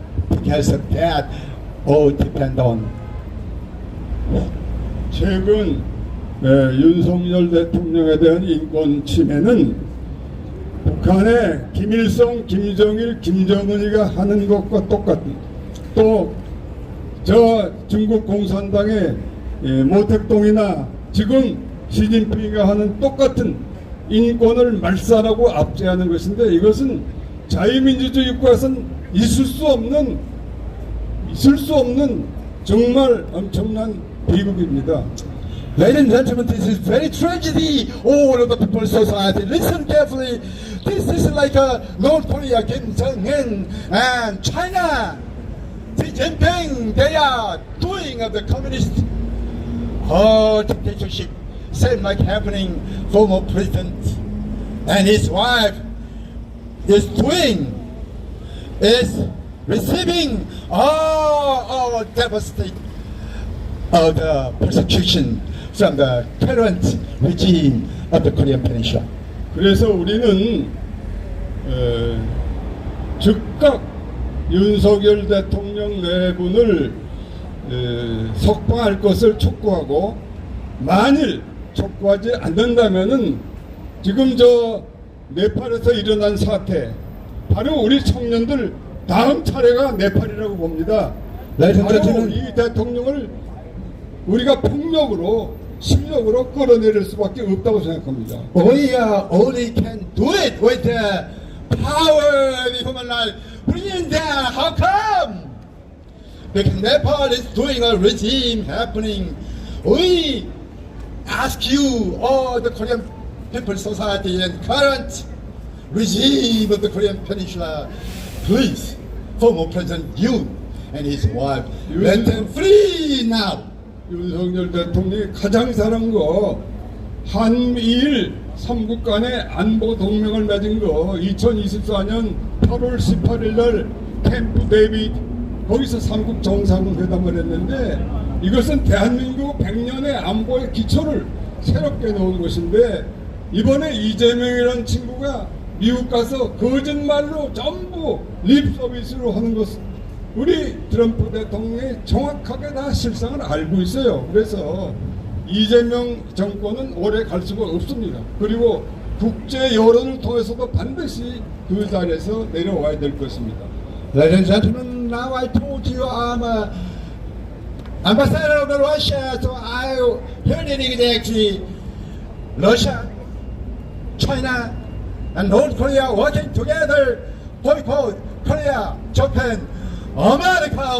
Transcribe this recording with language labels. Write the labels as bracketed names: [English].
[English] Because of that, all depend on. [Korean] 최근 윤석열 대통령에 대한 인권 침해는 북한의 김일성, 김정일, 김정은이가 하는 것과 똑같은, 또 저 중국 공산당의 모택동이나 지금 시진핑이가 하는 똑같은 인권을 말살하고 압제하는 것인데, 이것은 자유민주주의 국가에서는 있을 수 없는 정말 엄청난 비극입니다. [English] Ladies and gentlemen, this is very tragedy. All of the people's society, listen carefully. This is like North Korea, Kim Jong-un, and China, Xi Jinping. They are doing the communist dictatorship, same like happening former president and his wife is doing, is receiving all devastate of the persecution from the current regime of the Korean Peninsula. [Korean] 그래서 우리는 즉각 윤석열 대통령 내분을 석방할 것을 촉구하고, 만일 촉구하지 않는다면은 지금 저 네팔에서 일어난 사태, 바로 우리 청년들 다음 차례가 네팔이라고 봅니다. 바로 이 대통령을 우리가 폭력으로 실력으로 끌어내릴 수밖에 없다고 생각합니다. [English] We only can do it with the power of the human life. Bring in there. How come? Because Nepal is doing a regime happening. We ask you, all the Korean People Society and current regime of the Korean Peninsula, please, former President Yoon and his wife, let them free now. [Korean] 윤석열 대통령이 가장 잘한 거 한미일 3국 간의 안보 동맹을 맺은 거 2024년 8월 18일 날 캠프 데이비드 거기서 3국 정상회담을 했는데 이것은 대한민국 100년의 안보의 기초를 새롭게 놓은 것인데 이번에 이재명이라는 친구가 미국 가서 거짓말로 전부 립 서비스로 하는 것 우리 트럼프 대통령이 정확하게 다 실상을 알고 있어요. 그래서 이재명 정권은 오래 갈 수가 없습니다. 그리고 국제 여론을 통해서도 반드시 그 자리에서 내려와야 될 것입니다. [English] Ladies and gentlemen, now I told you I'm a ambassador of Russia, so I heard it exactly. Russia, China, and North Korea working together, boycott Korea, Japan, America.